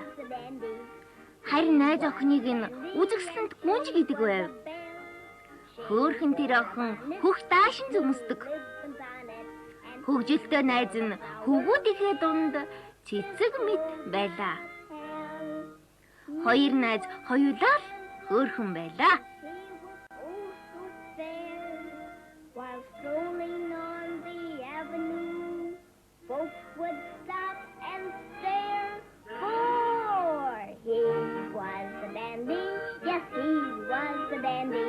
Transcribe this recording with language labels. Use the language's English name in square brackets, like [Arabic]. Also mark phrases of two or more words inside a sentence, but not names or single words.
[Mongolian] Харин найз охиныг нь үзэгсэлэнт гүнж гэдэг байв. Хөөхөн тэр охин хөх даашин зүмсдэг. Хөгжилтэй найз нь хөвгүүдийнхээ дунд цэцэг мэд байлаа. Хоёр найз хоёулаа л хөөхөн байлаа. [English] While strolling on the avenue, folks would stop and stare. For he was a dandy, yes, he was a dandy.